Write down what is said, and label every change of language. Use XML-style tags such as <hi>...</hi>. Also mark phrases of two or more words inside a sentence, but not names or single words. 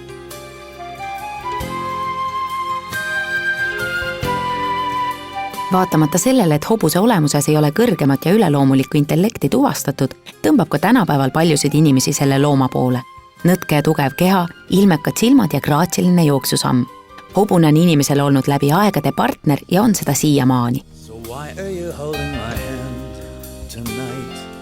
<et>Vaatamata sellele, et hobuse olemuses ei ole kõrgemat ja üleloomulikku intellekti tuvastatud, tõmbab ka tänapäeval paljusid inimesi selle looma poole. Nõtke ja tugev keha, ilmekad silmad ja graatsiline jooksusamm. Hobune on inimesele olnud läbi aegade partner ja on seda siiamaani.</et> <en>So why are you holding my hand tonight?</en>